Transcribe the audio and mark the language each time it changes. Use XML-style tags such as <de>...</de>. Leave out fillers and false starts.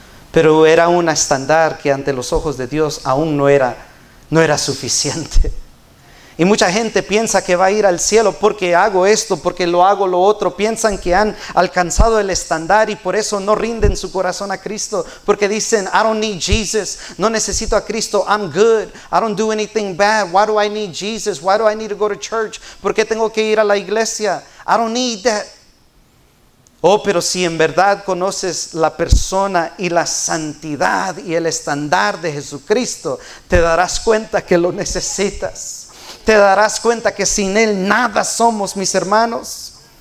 <es>Pero era un estándar que ante los ojos de Dios aún no era suficiente. Y mucha gente piensa que va a ir al cielo porque hago esto, porque lo hago lo otro. Piensan que han alcanzado el estándar y por eso no rinden su corazón a Cristo. Porque dicen,</es> <en>I don't need Jesus.</en> <es>No necesito a Cristo.</es> <en>I'm good. I don't do anything bad. Why do I need Jesus? Why do I need to go to church?</en> <es>¿Por qué tengo que ir a la iglesia?</es> <en>I don't need that.</en> <es>Oh, pero si en verdad conoces la persona y la santidad y el estándar de Jesucristo, te darás cuenta que lo necesitas. Te darás cuenta que sin Él nada somos, mis hermanos.</es>